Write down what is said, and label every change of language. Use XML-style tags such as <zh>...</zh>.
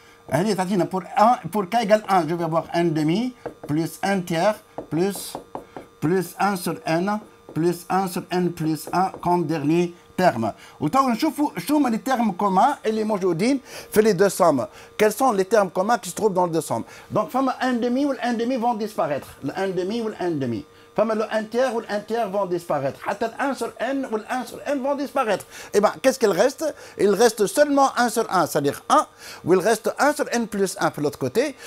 <ar>هذه تعطينا</ar> <fr>pour k égale 1, je vais avoir 1 demi, plus 1 tiers, plus 1 sur n, plus 1 sur n plus 1 comme dernier terme.</fr> <ar>وتوا نشوفوا شو هما</ar> <fr>les termes communs</fr> <ar>اللي موجودين في</ar> <fr>les deux sommes. Quels sont les termes communs qui se trouvent dans les deux sommes? Donc, فما 1 demi ou 1 demi vont disparaître. Le 1 demi ou le 1 demi.</fr> <ar>فما</ar> <fr>le 1 tiers ou le 1 tiers vont disparaître.</fr> <ar>حتى</ar> <fr>le 1 sur n ou le 1 sur n vont disparaître. Et bien, qu'est-ce qu'il reste? Il reste seulement 1 sur 1, c'est-à-dire 1, ou il reste 1 sur n plus 1 de l'autre côté.</fr>